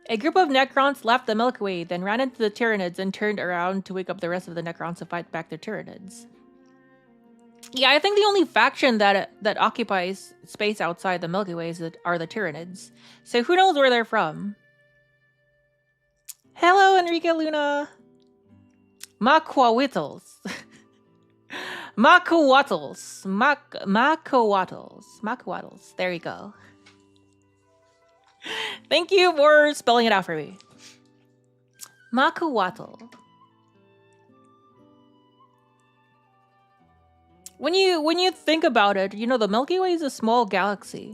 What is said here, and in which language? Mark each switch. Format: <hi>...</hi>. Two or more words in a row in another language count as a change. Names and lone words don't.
<en>A group of Necrons left the Milky Way, then ran into the Tyranids and turned around to wake up the rest of the Necrons to fight back the Tyranids. Yeah, I think the only faction that occupies space outside the Milky Way are the Tyranids. So who knows where they're from? Hello, Enrique Luna. Maquawittles. Maquawattles. Maquawattles. There you go. Thank you for spelling it out for me. Maquawattle. When you think about it, you know the Milky Way is a small galaxy.</en>